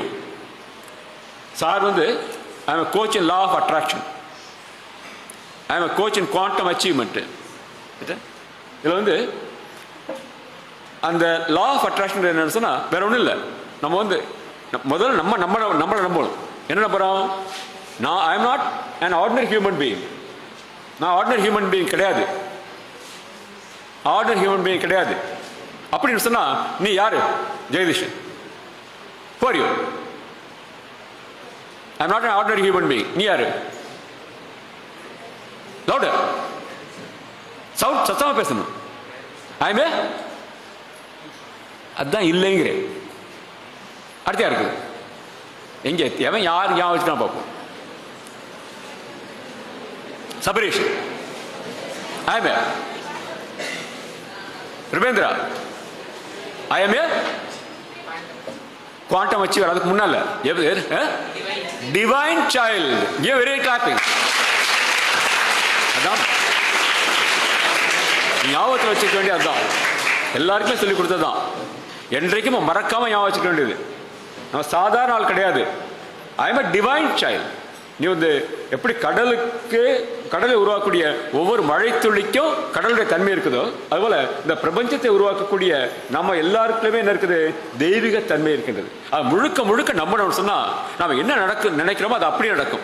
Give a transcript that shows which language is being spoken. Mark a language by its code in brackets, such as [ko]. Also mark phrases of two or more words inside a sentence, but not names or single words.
[en] Sir I am coach in law of attraction, I am coach in quantum achievement. [ta] இதுல அந்த [en] law of attraction [ta] என்னன்னு சொன்னா வேற ஒன்றும் இல்லை. நம்ம முதல்ல நம்மளை நம்பணும். என்ன நம்புறோம்? [en] நான் I am not an ordinary human being. [ta] நான் [en] ordinary human being [ta] கிடையாது. [en] ordinary human being [ta] கிடையாது அப்படின்னு சொன்னா, நீ யாரு? ஜெகதீஷன். [en] for you I am not an ordinary human being. [ta] நீ யாரு? louder சவுண்ட் சத்தமா பேசணும். [en] I am a [ta] அதுதான் இல்லைங்கிறேன். அடுத்த இருக்குது எங்க எவன் யார் ஞாபகம் வச்சுக்கலாம் பார்ப்போம். சபரீஷன். [en] I am a ரிவேந்திரா. I am a quantum achiever. [ta] அதுக்கு முன்னால [en] divine child. very clapping. [ta] அதான் ஞாபகத்தில் வச்சுக்க வேண்டிய. அதுதான் எல்லாருக்குமே சொல்லிக் கொடுத்ததுதான். என்றைக்கும் மறக்காம ஞாபகம் வச்சுக்க வேண்டியது. நம்ம சாதாரண ஆள் கிடையாது. [en] I am a divine child. [ta] நீ எப்படி கடலை உருவாக்கக்கூடிய ஒவ்வொரு மழை துளிக்கும் கடலுடைய தன்மை இருக்குதோ, அதுபோல இந்த பிரபஞ்சத்தை உருவாக்கக்கூடிய நம்ம எல்லாருக்குமே என்ன இருக்குது? தெய்வீக தன்மை இருக்கின்றது. அது முழுக்க முழுக்க நம்ம சொன்னா நம்ம என்ன நினைக்கிறோமோ அது அப்படியே நடக்கும்.